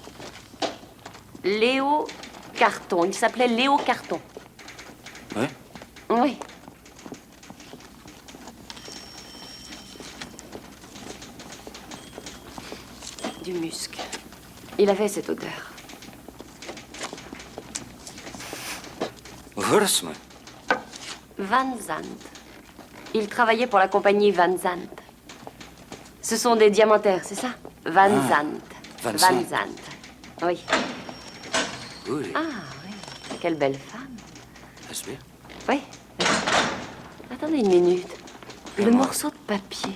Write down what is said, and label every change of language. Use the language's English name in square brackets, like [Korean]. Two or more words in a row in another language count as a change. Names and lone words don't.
[French] Léo Carton, il s'appelait Léo Carton. Ouais. Oui. Du musc. Il avait cette odeur. Verse me. Van Zandt. Il travaillait pour la compagnie Van Zandt. Ce sont des diamantaires, c'est ça? Van Zandt. Van Van Zandt. Zandt. Oui. Oui. Ah, oui. Quelle belle femme. Est-ce bien? Oui. Attendez une minute. Le morceau de papier.